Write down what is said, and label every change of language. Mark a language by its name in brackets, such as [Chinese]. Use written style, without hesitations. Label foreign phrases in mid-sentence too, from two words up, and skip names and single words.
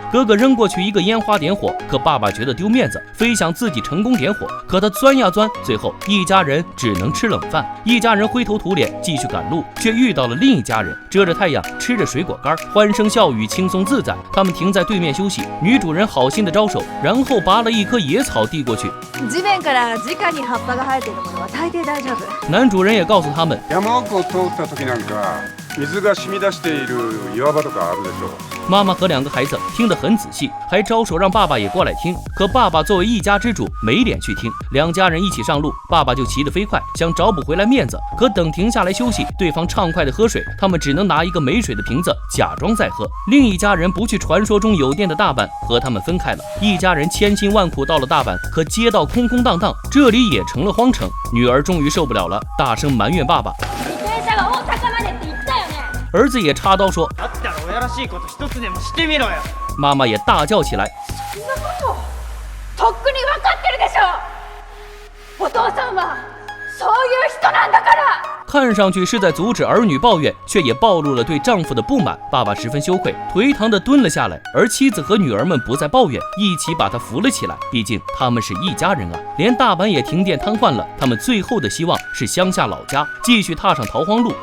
[Chinese] 哥哥扔过去一个烟花点火，可爸爸觉得丢面子，非想自己成功点火，可他钻呀钻，最后一家人只能吃冷饭。一家人灰头土脸继续赶路，却遇到了另一家人，遮着太阳，吃着水果干，欢声笑语，轻松自在。他们停在对面休息，女主人好心的招手，然后拔了一棵野草递过去。 [Japanese] 地面から直に葉っぱが生えているものは大抵大丈夫。 [Chinese] 男主人也告诉他们， [Japanese] 山奥を通った時なんか水が染み出している岩場とかあるでしょう。 [Chinese] 妈妈和两个孩子听得很仔细，还招手让爸爸也过来听。可爸爸作为一家之主，没脸去听。两家人一起上路，爸爸就骑得飞快，想找补回来面子。可等停下来休息，对方畅快地喝水，他们只能拿一个没水的瓶子假装在喝。另一家人不去传说中有电的大阪，和他们分开了。一家人千辛万苦到了大阪，可街道空空荡荡，这里也成了荒城。女儿终于受不了了，大声埋怨爸爸。儿子也插刀说，妈妈也大叫起来， [Japanese] とっくに分かってるでしょ。お父さんはそういう人なんだから。 [Chinese] 看上去是在阻止儿女抱怨，却也暴露了对丈夫的不满。爸爸十分羞愧，颓唐地蹲了下来，而妻子和女儿们不再抱怨，一起把他扶了起来。毕竟他们是一家人啊！连大阪也停电瘫痪了，他们最后的希望是乡下老家，继续踏上逃荒路。